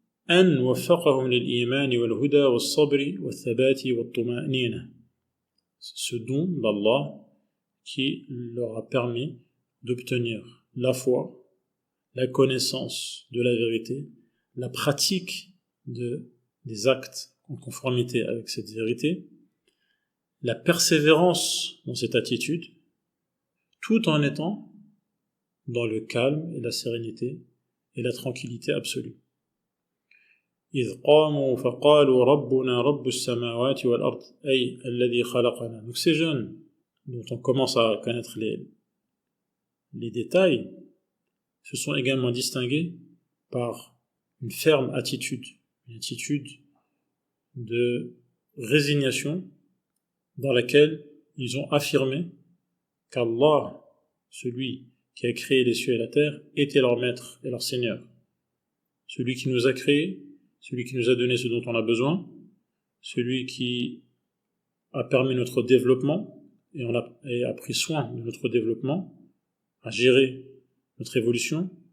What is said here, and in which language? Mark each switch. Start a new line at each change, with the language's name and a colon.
Arabic: أن وفقهم للإيمان والهدى والصبر والثبات والطمأنينة,
French: ce don d'Allah qui leur a permis d'obtenir la foi, la connaissance de la vérité, la pratique des actes en conformité avec cette vérité, la persévérance dans cette attitude, tout en étant dans le calme et la sérénité et la tranquillité absolue.
Arabic: إذ قاموا فقالوا ربنا رب السماوات والأرض أي الذي خلقنا.
French: Donc ces jeunes dont on commence à connaître les détails se sont également distingués par une ferme attitude, une attitude de résignation dans laquelle ils ont affirmé qu'Allah, celui qui a créé les cieux et la terre, était leur maître et leur seigneur, celui qui nous a créés, celui qui nous a donné ce dont on a besoin, celui qui a permis notre développement et a pris soin de notre développement, a géré notre évolution.